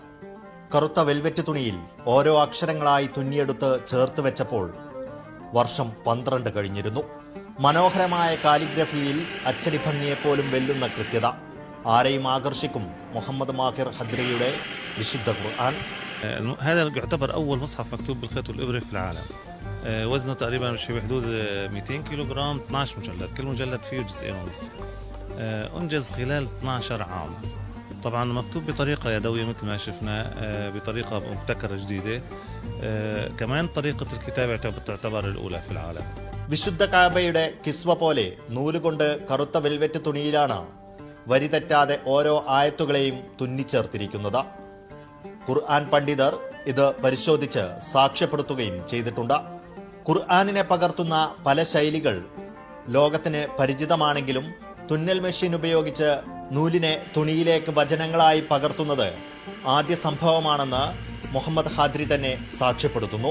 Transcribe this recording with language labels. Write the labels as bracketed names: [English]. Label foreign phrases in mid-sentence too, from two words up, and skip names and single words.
[Malayalam] കറുത്ത വെൽവെറ്റ് തുണിയിൽ ഓരോ അക്ഷരങ്ങളായി തുന്നിയെടുത്ത് ചേർത്ത് വെച്ചപ്പോൾ വർഷം 12 കഴിഞ്ഞിരുന്നു. മനോഹരമായ കാലിഗ്രഫിയിൽ അച്ചടി ഭംഗിയെപ്പോലും വെല്ലുന്ന കൃത്യത ആരെയും ആകർഷിക്കും മുഹമ്മദ് മാഹിർ ഹദ്രിയുടെ വിശുദ്ധ ഖുർആൻ. [Arabic] هذا يعتبر أول مصحف مكتوب بالخيط والإبرة في العالم. وزنه تقريبا شيء بحدود 200 كيلوغرام، 12 مجلد، كل مجلد فيه جزئين ونص. أنجز خلال 12 عام. طبعا مكتوب بطريقة يدوية مثل ما شفنا، بطريقة مبتكرة جديدة. كمان طريقة الكتابة تعتبر الأولى في العالم. [Malayalam] വിശുദ്ധ കാബയുടെ കിസ്വ പോലെ നൂലുകൊണ്ട് കറുത്ത വെൽവെറ്റ് തുണിയിലാണ് വരി തെറ്റാതെ ഓരോ ആയത്തുകളെയും തുന്നിച്ചേർത്തിരിക്കുന്നത്. ഖുർആൻ പണ്ഡിതർ ഇത് പരിശോധിച്ച് സാക്ഷ്യപ്പെടുത്തുകയും ചെയ്തിട്ടുണ്ട്. ഖുർആനിനെ പകർത്തുന്ന പല ശൈലികൾ ലോകത്തിന് പരിചിതമാണെങ്കിലും തുന്നൽ മെഷീൻ ഉപയോഗിച്ച് നൂലിനെ തുണിയിലേക്ക് വചനങ്ങളായി പകർത്തുന്നത് ആദ്യ സംഭവമാണെന്ന് മുഹമ്മദ് ഹാദ്രി തന്നെ സാക്ഷ്യപ്പെടുത്തുന്നു.